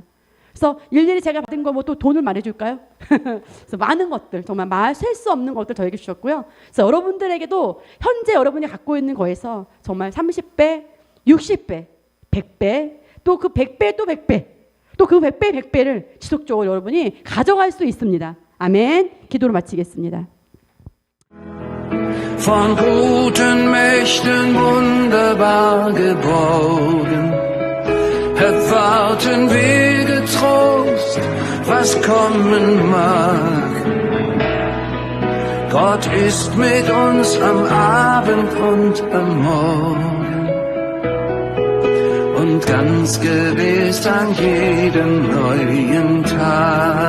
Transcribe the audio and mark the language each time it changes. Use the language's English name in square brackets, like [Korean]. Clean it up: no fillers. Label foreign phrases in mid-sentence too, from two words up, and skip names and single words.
[Korean] 그래서 일일이 제가 받은 거 뭐 또 돈을 말해줄까요? 그래서 많은 것들, 정말 셀 수 없는 것들 저에게 주셨고요. 그래서 여러분들에게도 현재 여러분이 갖고 있는 거에서 정말 30배, 60배, 100배, 또 그 100배 또 100배, 또 그 100배, 100배를 지속적으로 여러분이 가져갈 수 있습니다. 아멘. 기도로 마치겠습니다. [German] von guten Mächten wunderbar geborgen, erwarten wir getrost, was kommen mag. Gott ist mit uns am Abend und am Morgen und ganz gewiss an jedem neuen Tag.